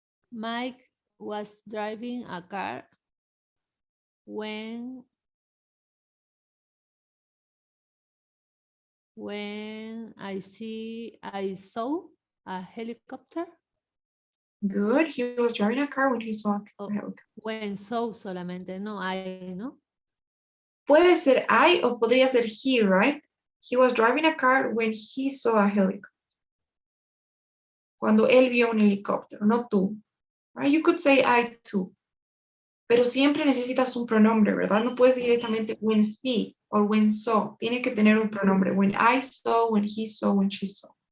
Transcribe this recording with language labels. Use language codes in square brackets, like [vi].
[en] Mike was driving a car when I saw a helicopter. Good. He was driving a car when he saw a Oh, helicopter. when saw [es] solamente, no I, ¿no? Puede ser I o podría ser he, right? [en] He was driving a car when he saw a helicopter. [es] Cuando él vio un helicóptero, no tú. [en] Right? You could say I too. [es] Pero siempre necesitas un pronombre, ¿verdad? No puedes decir directamente [en] when see or when saw. [es] Tiene que tener un pronombre. [en] When I saw, when he saw, when she saw.